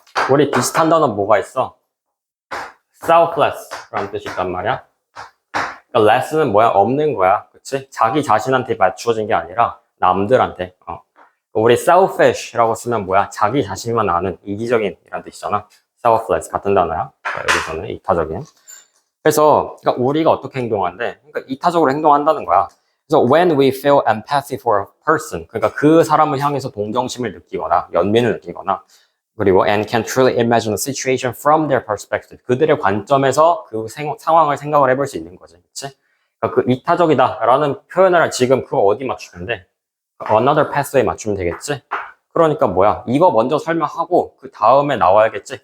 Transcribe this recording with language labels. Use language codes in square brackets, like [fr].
[ko] 우리 비슷한 단어 뭐가 있어? selfless라는 뜻이 있단 말이야. 그러니까 less는 뭐야? 없는 거야. 그치? 자기 자신한테 맞추어진 게 아니라 남들한테. 우리 selfish라고 쓰면 뭐야? 자기 자신만 아는 이기적인이란 뜻이잖아. selfless 같은 단어야. 여기서는 이타적인. 그래서 그러니까 우리가 어떻게 행동한대? 그러니까 이타적으로 행동한다는 거야. 그래서 [en] when we feel empathy for a person, [ko] 그러니까 그 사람을 향해서 동정심을 느끼거나 연민을 느끼거나 그리고 [en] and can truly imagine a situation from their perspective. [ko] 그들의 관점에서 그 상황을 생각을 해볼 수 있는 거지, 그렇지? 그러니까 그 이타적이다라는 표현을 지금 그거 어디 맞추면 돼? Another pathway 맞추면 되겠지? 그러니까 뭐야? 이거 먼저 설명하고 그 다음에 나와야겠지?